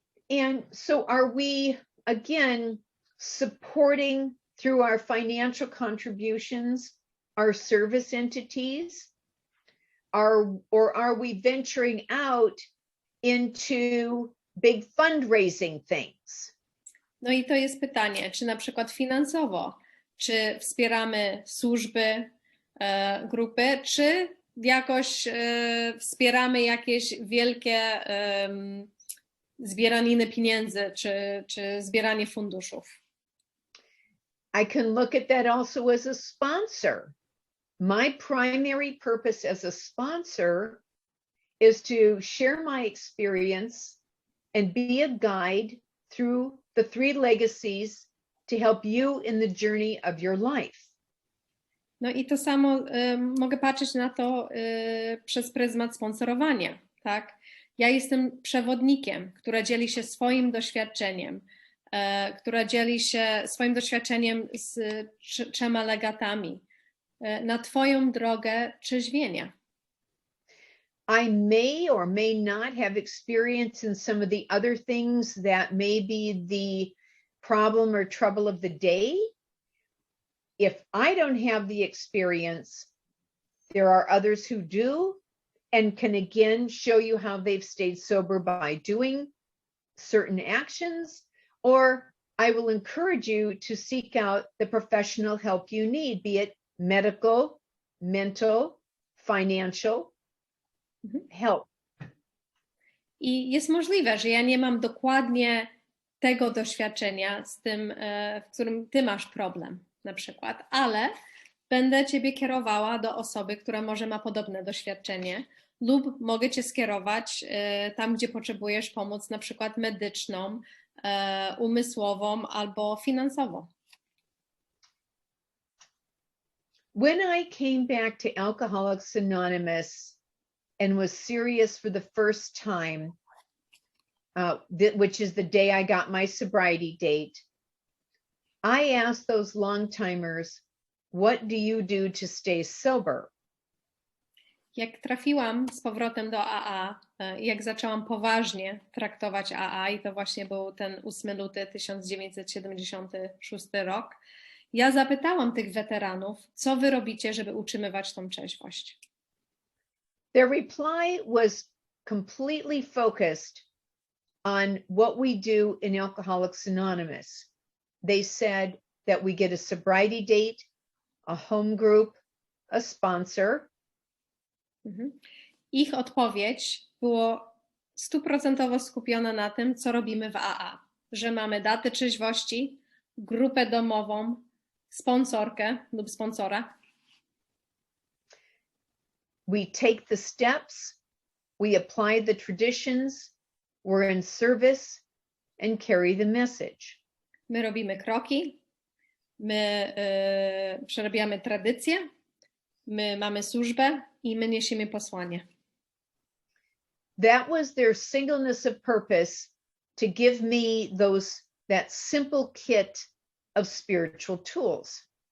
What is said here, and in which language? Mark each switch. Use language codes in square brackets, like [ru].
[en] And so are we again supporting through our financial contributions our service entities, or are we venturing out into big fundraising things? [pl] No i to jest pytanie, czy na przykład finansowo, czy wspieramy służby, grupy, czy jakoś wspieramy jakieś wielkie zbieraniny pieniędzy, czy zbieranie funduszów. [en] I can look at that also as a sponsor. My primary purpose as a sponsor is to share my experience and be a guide through the 3 legacies to help you in the journey of your life. [pl] No i to samo mogę patrzeć na to przez pryzmat sponsorowania, tak? Ja jestem przewodnikiem, która dzieli się swoim doświadczeniem, która dzieli się swoim doświadczeniem z 3 legatami na Twoją drogę trzeźwienia. [en] I may or may not have experience in some of the other things that may be the problem or trouble of the day. If I don't have the experience, there are others who do and can again show you how they've stayed sober by doing certain actions, or I will encourage you to seek out the professional help you need, be it medical, mental, financial help. [pl] I jest możliwe, że ja nie mam dokładnie tego doświadczenia z tym, w którym Ty masz problem na przykład, ale będę Ciebie kierowała do osoby, która może ma podobne doświadczenie lub mogę Cię skierować tam, gdzie potrzebujesz pomoc, na przykład medyczną, umysłową albo finansową. [en] When I came back to Alcoholics Anonymous and was serious for the first time, which is the day I got my sobriety date, I asked those long-timers, what do you do to stay sober? [pl] Jak trafiłam z powrotem do AA, jak zaczęłam poważnie traktować AA, i to właśnie był ten 8 luty 1976 rok, ja zapytałam tych weteranów, co wy robicie, żeby utrzymywać tą trzeźwość. [en] Their reply was completely focused on what we do in Alcoholics Anonymous. They said that we get a sobriety date, a home group, a sponsor. [pl] Ich odpowiedź było 100% skupiona na tym, co robimy w AA. Że mamy datę trzeźwości, grupę domową, sponsorkę lub sponsora. [en] We take the steps, we apply the traditions, we're in service and carry the message. [pl] My robimy kroki, my przerabiamy tradycję, my mamy służbę i my niesiemy posłanie. [en] That was their singleness of purpose to give me that simple kit of spiritual tools.